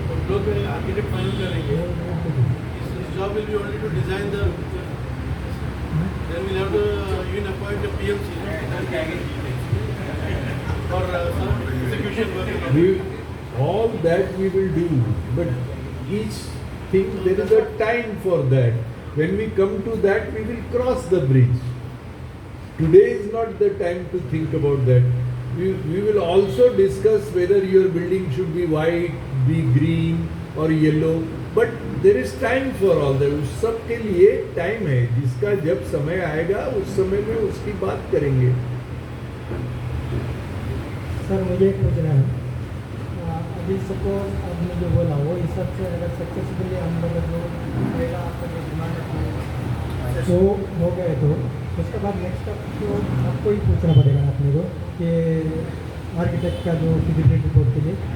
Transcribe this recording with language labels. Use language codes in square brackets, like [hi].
[hi] लोग architect final करेंगे. [en] His job will be only to design the picture. Then we'll have to even appoint a PMC for some execution work. All that we will do, but each thing there is a time for that. When we come to that, we will cross the bridge. Today is not the time to think about that. We will also discuss whether your building should be white, be green or yellow. But there is time for all that. [hi] उस सब के लिए time है. जिसका जब समय आएगा उस समय में उसकी बात करेंगे. सर मुझे एक पूछना है. अभी सपोज आपने जो बोला वो हिसाब से अगर सक्सेसफुली हम लोग जो पहला आपका जो डिमांड तो हो गए तो उसके बाद नेक्स्ट स्टेप तो आपको ही पूछना पड़ेगा अपने को कि आर्किटेक्ट का जो फिजिबिलिटी रिपोर्ट के लिए.